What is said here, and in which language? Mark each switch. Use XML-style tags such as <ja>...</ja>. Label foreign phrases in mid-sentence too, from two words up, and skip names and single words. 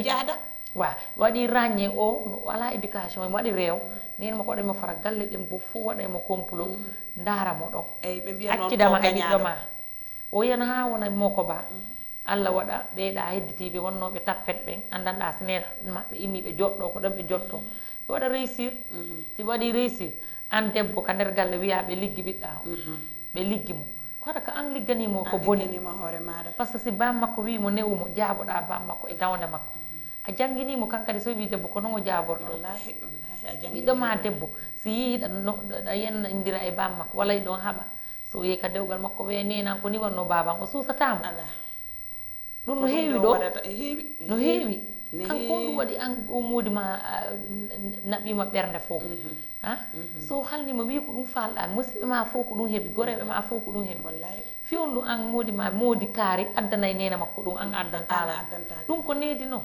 <ff>wa waɗi ragné o no ala éducation mo waɗi reew nen mo koɗemo fara galle ɗen bo fof waɗaymo complot daramo ɗon accidama e ɓiɗɗo ma o yana ha wona moko ba Allah waɗa ɓeyɗa hedditiɓe wonnoɓe tappet ɓen andanɗa so nena maɓɓe inni ɓe joɗɗo ko ɗon ɓe jotto ɓe waɗa réussir si waɗi réussir an debbo ka nder galle wiya ɓe liggi ɓiɗɗa o ɓe liggi mo kono ko an ligganimo ko boni hoore maɗa</ff> <fr>par ce que</fr> <ff>si bam makko wimo newumo jaaboɗa bam makko e dawnde makko a jangguinimo kankadi so wi debbo ko non o jaaborto ɓiɗɗo ma debbo si yiiɗa ɗa yenna indira e bam makko walla ɗon haaɓa so yehi ka dewgal makko wiya nenan ko ni wanno baban o susatamo ɗum no heewi ɗo no heewi kanko on ɗum waɗi an o moodi ma naɓima ɓernde fof ha so halnima wi ko ɗum falɗa musidɓe ma fof ko ɗum heeɓi goreɓe ma fof ko ɗum heeɓi fi on ɗum an moodi ma moodi kaari addanay nena makko ɗum an addantala ɗum ko needi noon</ff>